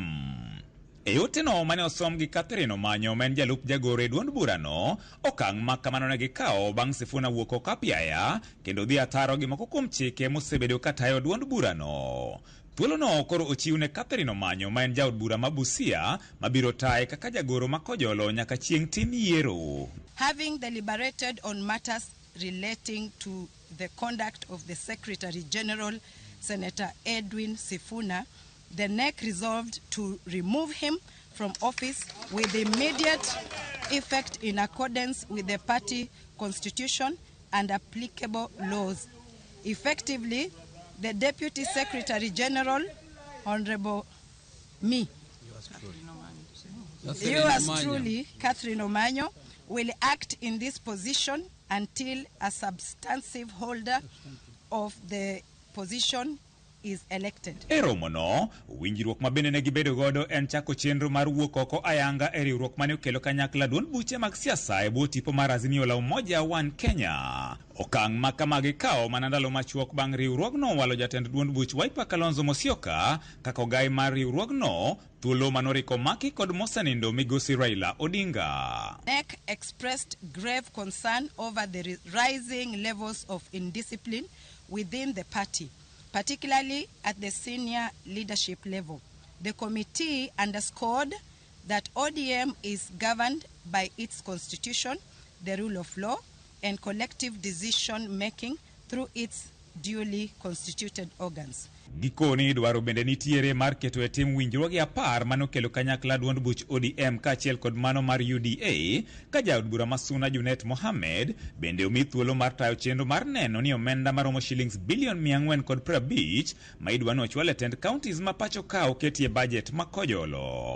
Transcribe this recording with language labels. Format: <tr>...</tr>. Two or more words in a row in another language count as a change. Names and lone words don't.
<luo>E yoteno mane osom gi Catherine Omanyo men jalup jagoro e duond burano, okang' ma kamano ne gikawo bang' Sifuna wuok oko apiaya kendo dhi ataro gi moko kuom chike mosebedo katayo duond burano. Thuolono koro ochiw ne Catherine Omanyo ma en jaod bura ma Busia mabiro taye kaka jagoro ma Kojolo nyaka chieng' tim yiero.</luo> <en>Having deliberated on matters relating to the conduct of the Secretary General, Senator Edwin Sifuna, the NEC resolved to remove him from office with immediate effect in accordance with the party constitution and applicable laws. Effectively, the Deputy Secretary General, Honorable yours truly, Catherine Omanyo, will act in this position until a substantive holder of the position is elected.</en> <luo>Eromono, winjruok mabende ne gibedo godo en chako chenro mar wuok oko ayanga e riwruok mane okelo kanyakla duond buche mag siasa e bwo tipo mar Azimio la Umoja One Kenya. Okang' ma kama gikawo mana ndalo machuok bang' riwruogno walo jatend duond buch Wiper Kalonzo Musyoka kaka ogai mar riwruogno thuolo manoriko maki kod mosenindo migosi Raila Odinga.</luo> <en>NEC expressed grave concern over the rising levels of indiscipline within the party, particularly at the senior leadership level. The committee underscored that ODM is governed by its constitution, the rule of law, and collective decision-making through its duly constituted organs.</en> <luo>Gikoni dwaro bende nitiere mar keto e tim winjruoge 10 manokelo kanyakla duond buch ODM kaachiel kod mano mar UDA ka jaod bura Masuna Junet Mohammed bende omi thuolo mar tayo chenro mar neno ni omenda maromo shillings bilion 450 ma idwano ochwal e tend counties ma pacho ka oketie budget ma Kojolo.</luo>